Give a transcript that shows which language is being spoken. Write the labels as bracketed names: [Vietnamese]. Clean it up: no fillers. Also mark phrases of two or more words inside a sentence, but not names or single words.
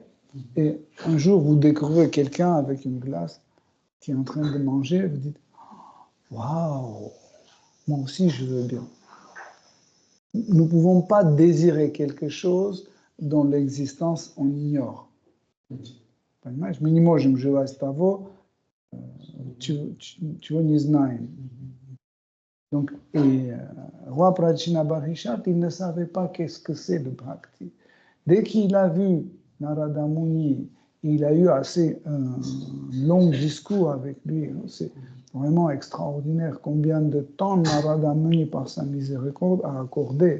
[French] Et un jour, vous découvrez quelqu'un avec une glace qui est en train de manger, vous dites, oh, waouh, moi aussi je veux bien. Nous ne pouvons pas désirer quelque chose dont l'existence on ignore. [Russian] Понимаешь, мы не можем желать того, чего не знаем. [French] Donc, et roi Prajnabarhishat, il ne savait pas qu'est-ce que c'est le bhakti. Dès qu'il a vu Narada Muni, il a eu assez un long discours avec lui. C'est vraiment extraordinaire combien de temps Narada Muni, par sa miséricorde, a accordé.